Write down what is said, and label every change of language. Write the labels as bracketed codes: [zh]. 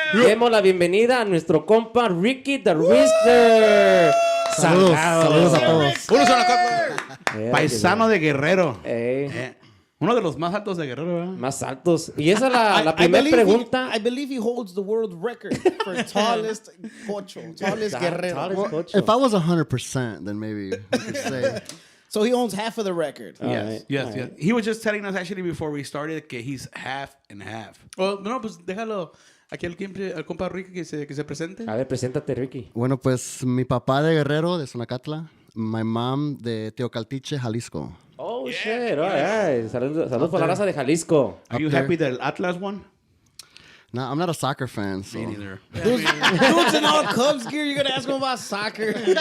[es] Demos la bienvenida a nuestro compa Ricky Da Rickster. Saludos a todos. Uno paisano de Guerrero. Uno de los más altos de Guerrero, ¿verdad? Más altos. Y esa es la primera pregunta. [en] I believe he holds the world record for tallest pocho, tallest guerrero. If I was 100%, then maybe we could say. So he owns half of the record. Yes. He was just telling us actually before we started [es] que [en] he's half and half. [es] Oh, no, pues déjalo aquí al compa Ricky que se presente. A ver, preséntate, Ricky. Bueno, pues mi papá de Guerrero, de Sonacatla. [en] My mom [es] de Teocaltiche, Jalisco. [en] Oh, shit. All right. [es] Saludos por la raza de Jalisco. [en] Are you happy that Atlas won? No, I'm not a soccer fan, so. Me neither. Dude's in all Cubs gear. You're going to ask him about soccer.